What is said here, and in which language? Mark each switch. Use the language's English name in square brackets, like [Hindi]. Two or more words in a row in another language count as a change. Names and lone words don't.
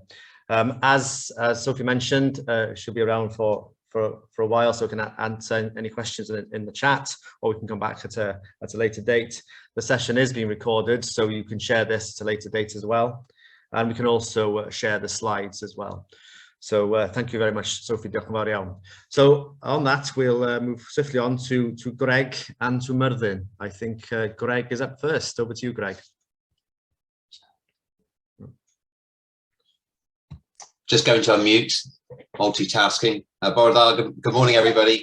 [English] As Sophie mentioned, she'll be around for a while, so we can answer any questions in the chat, or we can come back at a later date. The session is being recorded, so you can share this at a later date as well, and we can also share the slides as well. So thank you very much, Sophie. [Welsh] Diolch yn fawr iawn. [English] So on that, we'll move swiftly on to Greg and to Myrddin. I think Greg is up first. Over to you, Greg. Just going to unmute, multitasking. Good morning, everybody.